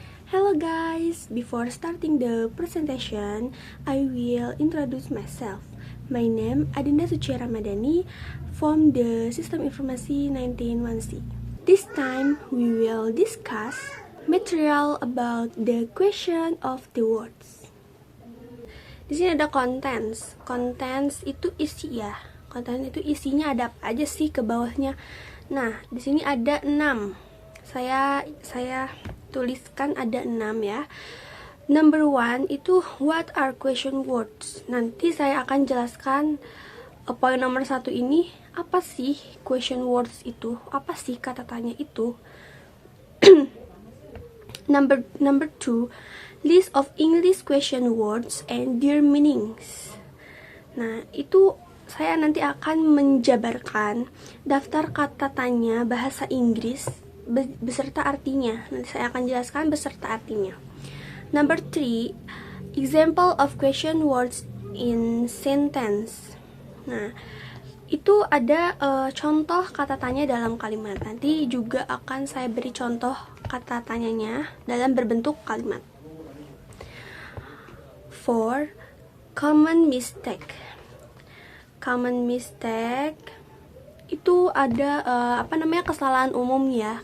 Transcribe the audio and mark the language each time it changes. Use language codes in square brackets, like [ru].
[en] Hello guys, before starting the presentation, I will introduce myself. My name Adinda Suci Ramadhani from the Sistem Informasi 191C. This time we will discuss material about the question of the words. [id] Di sini ada contents. Contents itu isi ya. Konten itu isinya ada apa aja sih ke bawahnya. Nah, di sini ada 6. Saya tuliskan ada 6 ya. Number 1 itu [en] what are question words. [id] Nanti saya akan jelaskan poin nomor 1 ini apa sih question words itu? Apa sih kata tanya itu? [en] Number 2 list of English question words and their meanings. [id] Nah, itu saya nanti akan menjabarkan daftar kata tanya bahasa Inggris beserta artinya. Nanti saya akan jelaskan beserta artinya. [en] Number 3, example of question words in sentence. [id] Nah, itu ada contoh kata tanya dalam kalimat. Nanti juga akan saya beri contoh kata tanyanya dalam berbentuk kalimat. 4, common mistake. Common mistake itu ada kesalahan umum ya.